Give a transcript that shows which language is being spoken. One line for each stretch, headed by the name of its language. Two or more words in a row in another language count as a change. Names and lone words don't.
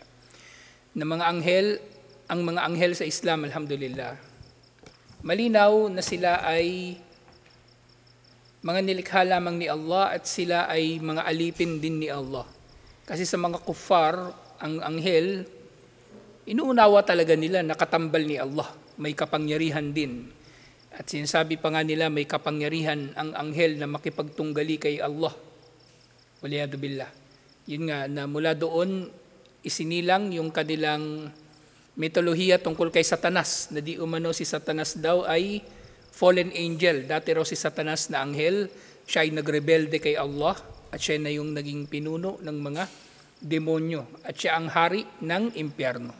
Filipino: Na mga anghel, ang mga anghel sa Islam, alhamdulillah, malinaw na sila ay mga nilikha lamang ni Allah at sila ay mga alipin din ni Allah. Kasi sa mga kuffar, ang anghel, inuunawa talaga nila nakatambal ni Allah. May kapangyarihan din. At sinasabi pa nga nila may kapangyarihan ang anghel na makipagtunggali kay Allah.
Arabic: والعياذ بالله.
Filipino: Yun nga, na mula doon isinilang yung kanilang mitolohiya tungkol kay Satanas, na di umano si Satanas daw ay
English: fallen angel.
Filipino: Dati raw si Satanas na anghel, siya ay nagrebelde kay Allah at siya na yung naging pinuno ng mga demonyo at siya ang hari ng impyerno.